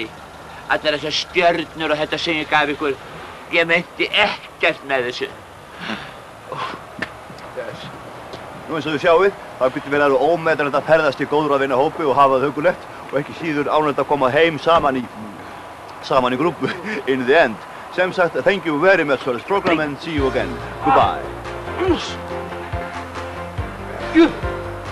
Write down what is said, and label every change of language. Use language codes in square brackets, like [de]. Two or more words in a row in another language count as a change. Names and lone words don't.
[is] Allar þessar stjörnur og þetta sem ég gaf ykkur, ég meinti ekkert með þessu. Nú eins og þið sjáið, það getur verið alveg ómetanlegt að ferðast í góðra vina hópi og hafa það huggulegt og ekki síður ánægt að koma heim saman í grúppu [en] in the end. [is] Sem sagt, [en] thank you very much for this program and see you again. Goodbye.